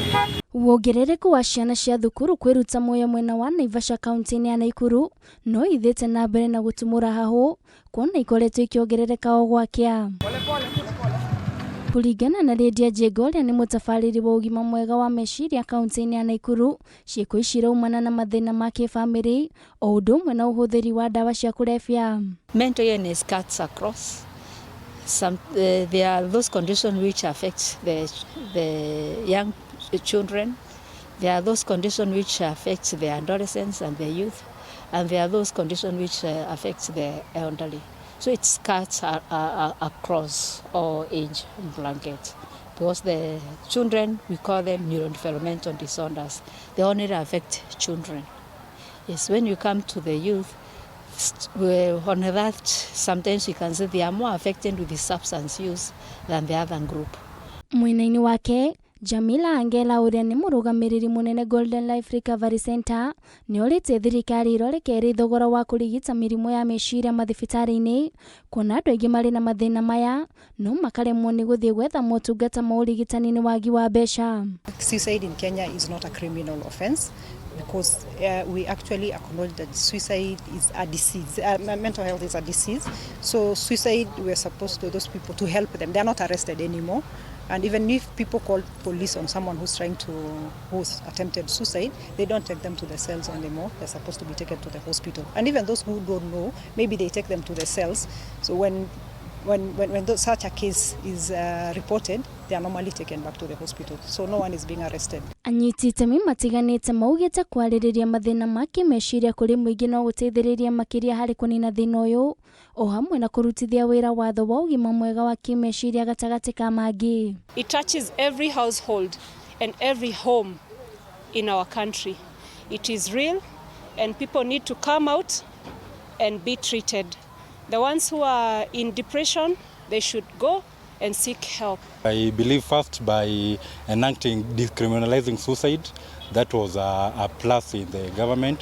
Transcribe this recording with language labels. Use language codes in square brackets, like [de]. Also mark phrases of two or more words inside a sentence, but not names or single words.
[ki] Wongerereku wa ciana cia thukuru kwiruta MUOYO mwena wa Naivasha kaunti-ini ya NAKURU no ithete na mbere na gutumura hahu kuona ikoretwo ikiongerereka o gwakia. Kuringana na Lydia Jegolia ni mutafariri wa ugima mwega wa meciria kaunti-ini ya NAKURU, ciiko ici iraumana na mathina ma kifamily o undu umwe na uhuthiri wa ndawa cia kurebia. [en] Mental illness cuts across. There are those conditions which affect the young children. There are those conditions which affect the adolescents and the youth, and there are those conditions which affect the elderly. So it cuts across all age brackets. Because the children, we call them neurodevelopmental disorders. They only affect children. Yes, when you come to the youth, on that, sometimes you can say they are more affected with the substance use than the other group. [ki] Mwena-ini wake, Jamila Angela uria ni murugamiriri munene Golden Life Recovery Center ni orite thirikari irorekere thogora wa kurigita mirimo ya meciria mathibitari-ini kuona andu aingi mari na mathina maya no makaremwo ni guthie gwetha motungata ma urigitani-ini wagi wa mbeca. [en] Suicide in Kenya is not a criminal offense because we actually acknowledge that suicide is a disease. Mental health is a disease. So suicide, we are supposed to those people to help them. They are not arrested anymore. And even if people call police on someone who's attempted suicide, they don't take them to the cells anymore. They're supposed to be taken to the hospital. And even those who don't know, maybe they take them to the cells. So when such a case is reported, they are normally taken back to the hospital. So no one is being arrested. [ki] Anyiti itemi matiganite maugite kwaririria mathina ma kimeciria kuri muingi no guteithiriria makiria hari kunina thina uyu o hamwe na kurutithia wira watho wa ugima mwega wa kimeciria gatagati ka mangi. [en] It touches every household and every home in our country. It is real and people need to come out and be treated. The ones who are in depression, they should go and seek help. I believe first by enacting decriminalizing suicide, that was a plus in the government.